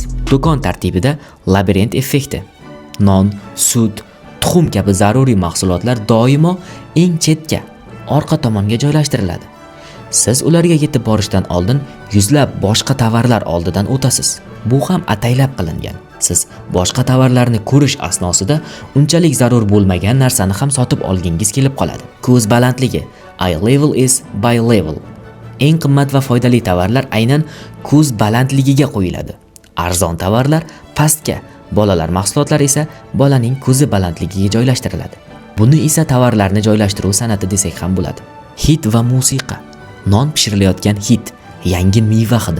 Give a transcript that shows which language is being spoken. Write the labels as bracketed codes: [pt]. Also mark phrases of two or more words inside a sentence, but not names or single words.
[uz] Do'kon tartibida labirint effekti. Non, sut, tuxum kabi zaruriy mahsulotlar doimo eng chetga, orqa tomonga joylashtiriladi. Siz ularga yetib borishdan oldin yuzlab boshqa tovarlar oldidan o'tasiz. Bu ham ataylab qilingan. Siz boshqa tovarlarni ko'rish asnosida unchalik zarur bo'lmagan narsani ham sotib olgingiz kelib qoladi. Ko'z balandligi [en] eye level is by level. [uz] Eng qimmat va foydali tovarlar aynan ko'z balandligiga qo'yiladi. Arzon tovarlar pastga, bolalar mahsulotlari esa bolaning ko'zi balandligiga joylashtiriladi. Buni esa tovarlarni joylashtiruv san'ati desak ham bo'ladi. Hid va musiqa. Non pishirilayotgan hid, yangi meva hidi.